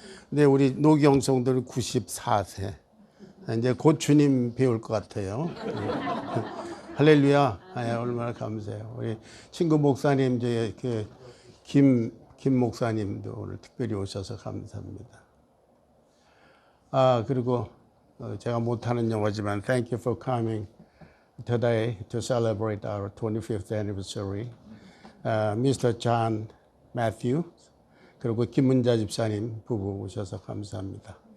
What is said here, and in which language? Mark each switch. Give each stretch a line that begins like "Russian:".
Korean: 근데 우리 노경성들은 94세. 이제 곧 주님 배울 것 같아요. 할렐루야. 얼마나 감사해요. 우리 친구 목사님, 김 목사님도 오늘 특별히 오셔서 감사합니다. 그리고 제가 못하는 영어지만
English: Thank you for coming today to celebrate our 25th anniversary. Mr.
Korean: John Matthew 그리고 김문자 집사님 부부 오셔서 감사합니다.